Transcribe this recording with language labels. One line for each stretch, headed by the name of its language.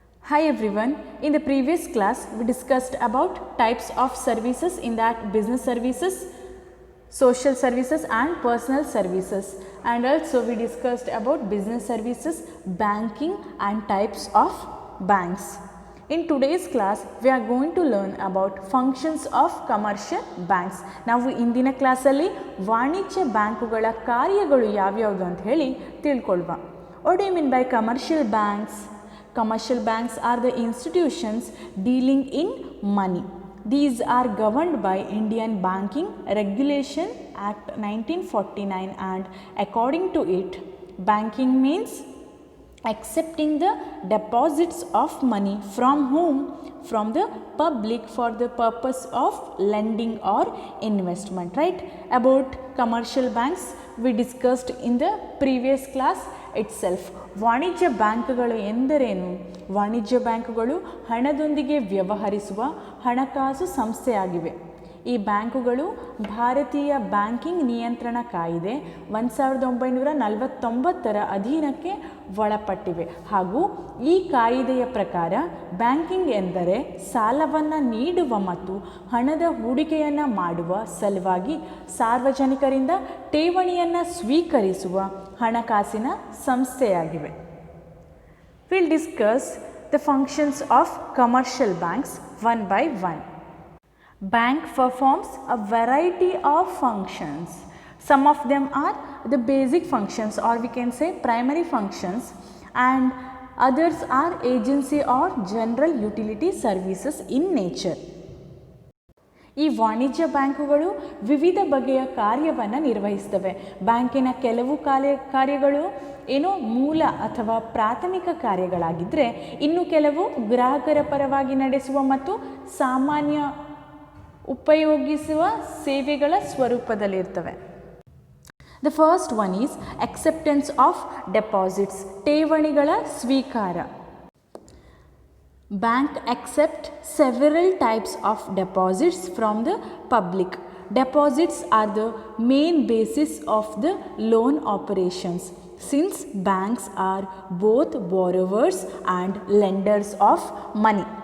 English: Hi everyone, in the previous class we discussed about types of services, in that business services, social services and personal services, and also we discussed about business services, banking and types of banks. In today's class we are going to learn about functions of commercial banks.
Kannada: ನಾವು ಇಂದಿನ ಕ್ಲಾಸಲ್ಲಿ ವಾಣಿಜ್ಯ ಬ್ಯಾಂಕುಗಳ ಕಾರ್ಯಗಳು ಯಾವ್ಯಾವುದು ಅಂತ ಹೇಳಿ ತಿಳ್ಕೊಳ್ಳುವ.
English: What do you mean by commercial banks? Commercial banks are the institutions dealing in money. These are governed by Indian Banking Regulation Act 1949, and according to it, banking means accepting the deposits of money from whom? From the public for the purpose of lending or investment, right? About commercial banks we discussed in the previous class itself.
Kannada: ವಾಣಿಜ್ಯ ಬ್ಯಾಂಕ್ಗಳು ಎಂದರೇನು? ವಾಣಿಜ್ಯ ಬ್ಯಾಂಕುಗಳು ಹಣದೊಂದಿಗೆ ವ್ಯವಹರಿಸುವ ಹಣಕಾಸು ಸಂಸ್ಥೆಯಾಗಿವೆ. ಈ ಬ್ಯಾಂಕುಗಳು ಭಾರತೀಯ ಬ್ಯಾಂಕಿಂಗ್ ನಿಯಂತ್ರಣ ಕಾಯಿದೆ 1949ರ ಅಧೀನಕ್ಕೆ ಒಳಪಟ್ಟಿವೆ. ಹಾಗೂ ಈ ಕಾಯಿದೆಯ ಪ್ರಕಾರ ಬ್ಯಾಂಕಿಂಗ್ ಎಂದರೆ ಸಾಲವನ್ನು ನೀಡುವ ಮತ್ತು ಹಣದ ಹೂಡಿಕೆಯನ್ನು ಮಾಡುವ ಸಲುವಾಗಿ ಸಾರ್ವಜನಿಕರಿಂದ ಠೇವಣಿಯನ್ನು ಸ್ವೀಕರಿಸುವ ಹಣಕಾಸಿನ ಸಂಸ್ಥೆಯಾಗಿವೆ.
English: We'll discuss the functions of commercial banks one by one. Bank performs a variety of functions. Some of them are the basic functions, or we can say primary functions, and others are agency or general utility services in nature.
Kannada: ಈ ವಾಣಿಜ್ಯ ಬ್ಯಾಂಕುಗಳು ವಿವಿಧ ಬಗೆಯ ಕಾರ್ಯವನ್ನು ನಿರ್ವಹಿಸ್ತವೆ. ಬ್ಯಾಂಕಿನ ಕೆಲವು ಕಾರ್ಯಗಳು ಏನೋ ಮೂಲ ಅಥವಾ ಪ್ರಾಥಮಿಕ ಕಾರ್ಯಗಳಾಗಿದ್ದರೆ, ಇನ್ನು ಕೆಲವು ಗ್ರಾಹಕರ ಪರವಾಗಿ ನಡೆಸುವ ಮತ್ತು ಸಾಮಾನ್ಯ ಉಪಯೋಗಿಸುವ ಸೇವೆಗಳ ಸ್ವರೂಪದಲ್ಲಿರ್ತವೆ.
English: The first one is acceptance of deposits,
Kannada: ಠೇವಣಿಗಳ ಸ್ವೀಕಾರ.
English: Bank accept several types of deposits from the public. Deposits are the main basis of the loan operations, since banks are both borrowers and lenders of money.